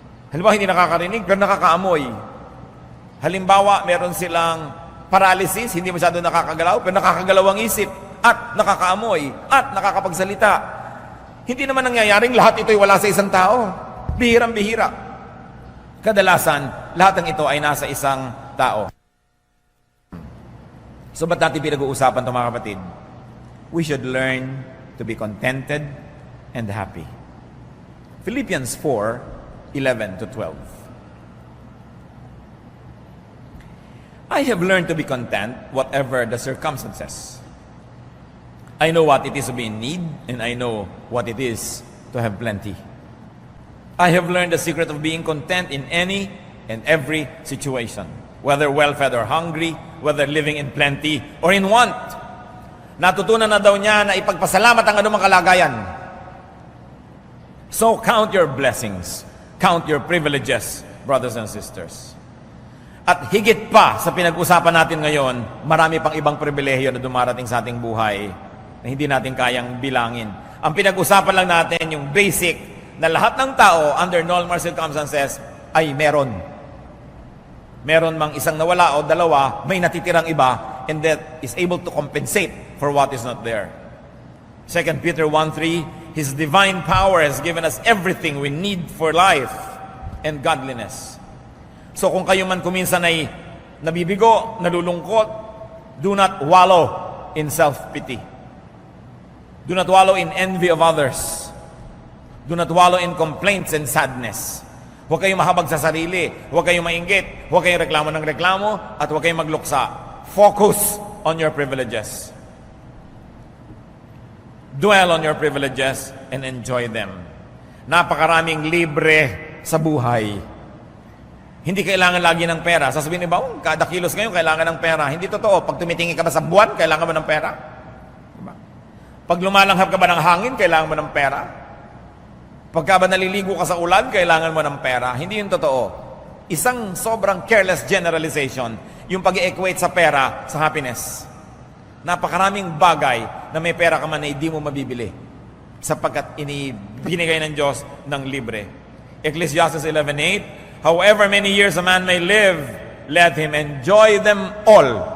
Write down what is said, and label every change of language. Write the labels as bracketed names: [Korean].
[Filipino] Halimbawa hindi nakakarinig, pero nakakaamoy. Halimbawa, meron silang paralysis, hindi masyado nakakagalaw, pero nakakagalaw ang isip, at nakakaamoy, at nakakapagsalita. Hindi naman nangyayaring lahat ito'y wala sa isang tao. Bihirang-bihira. Kadalasan, lahat ng ito ay nasa isang tao. So ba't natin pinag-uusapan ito, mga kapatid? [English] We should learn to be contented and happy. Philippians 4:11-12. I have learned to be content whatever the circumstances. I know what it is to be in need, and I know what it is to have plenty. I have learned the secret of being content in any and every situation, whether well-fed or hungry, whether living in plenty or in want. [Filipino] Natutunan na daw niya na ipagpasalamat ang anumang kalagayan. [English] So count your blessings, count your privileges, brothers and sisters. [Filipino] At higit pa sa pinag-usapan natin ngayon, marami pang ibang pribilehiyo na dumarating sa ating buhay na hindi natin kayang bilangin. Ang pinag-usapan lang natin yung basic na lahat ng tao [English] under normal circumstances [Filipino] ay meron. Meron mang isang nawala o dalawa, may natitirang iba, [English] and that is able to compensate for what is not there. 2 Peter 1:3, His divine power has given us everything we need for life and godliness. So [Filipino] kung kayo man kuminsan ay nabibigo, nalulungkot, [English] do not wallow in self-pity. Do not wallow in envy of others. Do not wallow in complaints and sadness. [Filipino] Huwag kayong mahabag sa sarili. Huwag kayong mainggit. Huwag kayong reklamo ng reklamo. At huwag kayong magluksa. [English] Focus on your privileges. Dwell on your privileges and enjoy them. [Filipino] Napakaraming libre sa buhay. Hindi kailangan lagi ng pera. Sasabihin iba, kada kilos ngayon kailangan ng pera. Hindi totoo. Pag tumitingin ka ba sa buwan, kailangan mo ng pera. Diba? Pag lumalanghap ka ba ng hangin, kailangan mo ng pera. Pagka ba naliligo ka sa ulan, kailangan mo ng pera. Hindi yun totoo. Isang sobrang [English] careless generalization, [Filipino] yung pag-equate sa pera sa happiness. Napakaraming bagay na may pera ka man na hindi mo mabibili sapagkat binigay ng Diyos ng libre. [English] Ecclesiastes 11:8, however many years a man may live, let him enjoy them all.